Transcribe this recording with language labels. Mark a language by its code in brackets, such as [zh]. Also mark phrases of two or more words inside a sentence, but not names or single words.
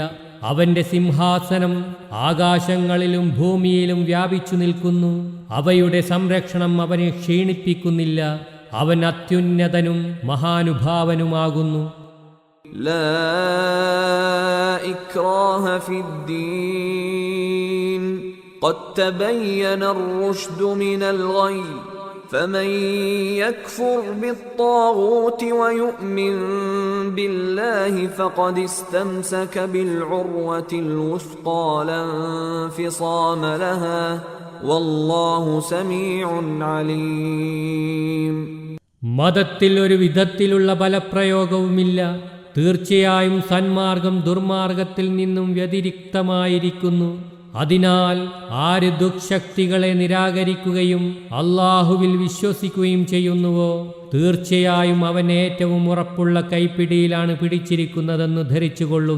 [ml] അവന്റെ സിംഹാസനം ആകാശങ്ങളിലും ഭൂമിയിലും വ്യാപിച്ചു നിൽക്കുന്നു. അവയുടെ സംരക്ഷണം അവനെ ക്ഷീണിപ്പിക്കുന്നില്ല. അവൻ അത്യുന്നതനും മഹാനുഭാവനുമാകുന്നു. [ar] لا إكراه في الدين قد تبين الرشد من الغي فمن يكفر بالطاغوت ويؤمن بالله فقد استمسك بالعروة الوثقى لا انفصام لها والله سميع عليم. [ml] മതത്തിൽ ഒരു വിധത്തിലുള്ള ബലപ്രയോഗവുമില്ല. തീർച്ചയായും സന്മാർഗം ദുർമാർഗത്തിൽ നിന്നും വ്യതിരിക്തമായിരിക്കുന്നു. അതിനാൽ ആര് ദുഃശക്തികളെ നിരാകരിക്കുകയും അള്ളാഹുവിൽ വിശ്വസിക്കുകയും ചെയ്യുന്നുവോ തീർച്ചയായും അവൻ ഏറ്റവും ഉറപ്പുള്ള കൈപ്പിടിയിലാണ് പിടിച്ചിരിക്കുന്നതെന്ന് ധരിച്ചുകൊള്ളുക.